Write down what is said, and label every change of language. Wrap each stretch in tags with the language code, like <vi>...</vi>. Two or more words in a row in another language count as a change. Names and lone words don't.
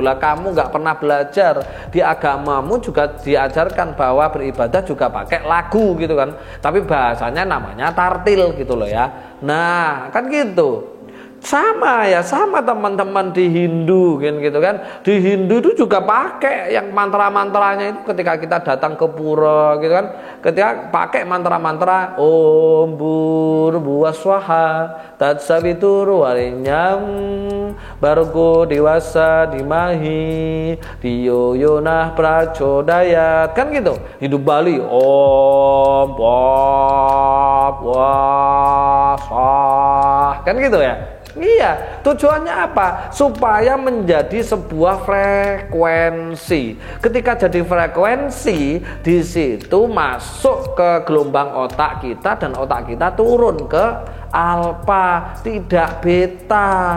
<id>Lah kamu nggak pernah belajar di agamamu juga diajarkan bahwa beribadah juga pakai lagu gitu kan. Tapi bahasanya namanya tartil gitu loh ya. Nah, kan gitu. Sama teman-teman di Hindu gitu kan. Di Hindu itu juga pakai yang mantra-mantranya itu ketika kita datang ke pura gitu kan. Ketika pakai mantra-mantra</id> <sa>Om Bhurvaswaha Tatsavitur Varenyam Bargo Dewasa Dimahi Diyo Yonah Prachodayat,</sa> <id>kan gitu. Hidup Bali</id> <sa>Om Bhurvaswaha,</sa> <id>kan gitu ya. Iya, tujuannya apa? Supaya menjadi sebuah frekuensi. Ketika jadi frekuensi, di situ masuk ke gelombang otak kita dan otak kita turun ke alfa, tidak beta.</id>